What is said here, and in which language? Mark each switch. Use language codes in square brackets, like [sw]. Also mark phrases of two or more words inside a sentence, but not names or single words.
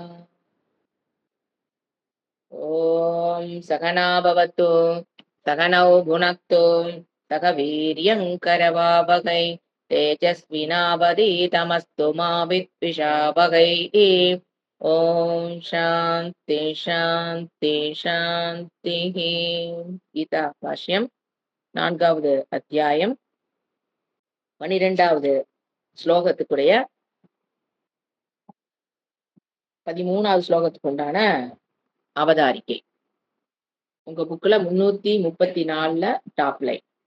[sa] ॐ सहना भवतु सहनौ भुनक्तु सह वीर्यङ्करवावहै तेजस्विनावधीतमस्तु मा विद्विषावहैः। ॐ शान्ति शान्ति शान्तिः. [ta] கீதா பாஷ்யம் நான்காவது அத்தியாயம் 12வது ஸ்லோகத்துக்குடைய 13வது ஸ்லோகத்துக்கு உண்டான அவதாரிக்கை. உங்க புக்ல 334ல [en] top line.